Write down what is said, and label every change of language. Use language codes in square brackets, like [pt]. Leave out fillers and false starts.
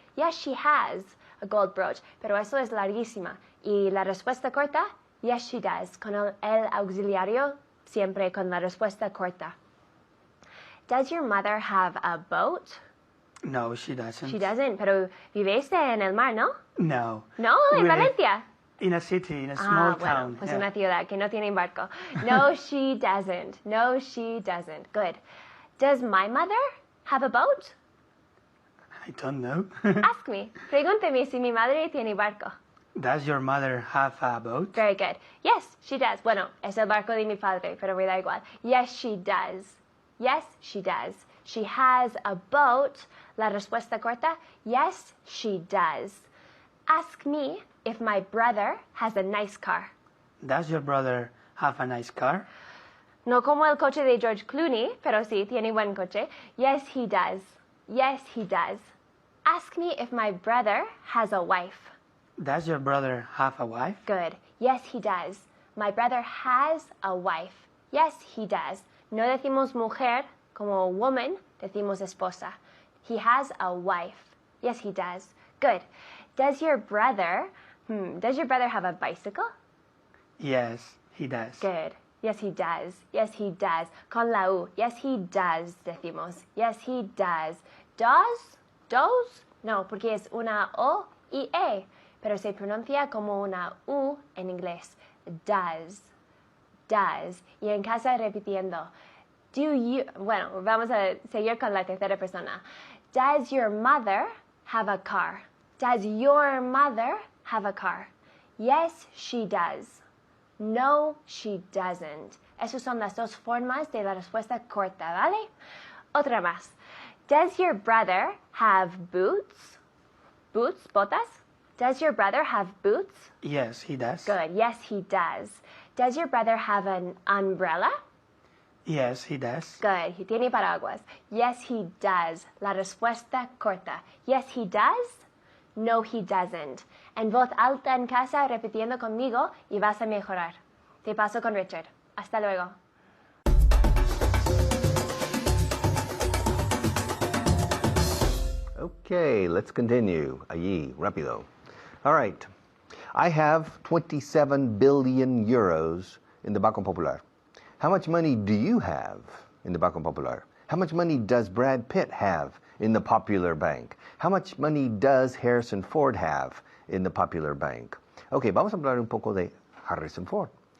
[en] Yes, she has a gold brooch. [es] Pero eso es larguísima. Y la respuesta corta, [en] yes, she does. [es] Con el auxiliario, siempre con la respuesta corta. [en] Does your mother have a boat? No, she doesn't. She doesn't, [es] pero vivéis en el mar, ¿no? No. No, en [en] We're [es] Valencia. [en] In a city, in a small town. [es] Pues [en] yeah. [es] una ciudad que no tiene barco. [en] No, she doesn't. No, she doesn't. Good. Does my mother have a boat? I don't know. Ask me. [es] Pregúnteme si mi madre tiene barco. [en] Does your mother have a boat? Very good. Yes, she does. [es] Bueno, es el barco de mi padre, pero me da igual. [en] Yes, she does. Yes, she does. She has a boat. [es] La respuesta corta, [en] yes, she does. Ask me if my brother has a nice car. Does your brother have a nice car? [es] No como el coche de George Clooney, pero sí, tiene buen coche. [en] Yes, he does. Yes, he does. Ask me if my brother has a wife. Does your brother have a wife? Good. Yes, he does. My brother has a wife. Yes, he does. [es] No decimos mujer como woman, decimos esposa. [en] He has a wife. Yes, he does. Good. Does your brother have a bicycle? Yes, he does. Good. Yes, he does. Yes, he does. [es] Con la U. [en] Yes, he does, [es] decimos. [en] Yes, he does. Does? Does? [es] No, porque es una O y E, pero se pronuncia como una U en inglés. Does. Does. Y en casa repitiendo. [en] Do you... [es] Bueno, vamos a seguir con la tercera persona. [en] Does your mother have a car? Does your mother have a car? Yes, she does. No, she doesn't. [es] Esas son las dos formas de la respuesta corta, ¿vale? Otra más. [en] Does your brother have boots? Boots, [es] botas? [en] Does your brother have boots? Yes, he does. Good. Yes, he does. Does your brother have an umbrella? Yes, he does. Good. He tiene paraguas. Yes, he does. [es] La respuesta corta. [en] Yes, he does. No, he doesn't. [es] En voz alta en casa, repitiendo conmigo y vas a mejorar. Te paso con Richard. Hasta luego. [en] Okay, let's continue. [es] Allí, rápido. [en] All right. I have 27 billion euros in the Banco Popular. How much money do you have in the Banco Popular? How much money does Brad Pitt have in the Popular Bank? How much money does Harrison Ford have in the Popular Bank? [es] Okay, vamos a hablar un poco de Harrison Ford.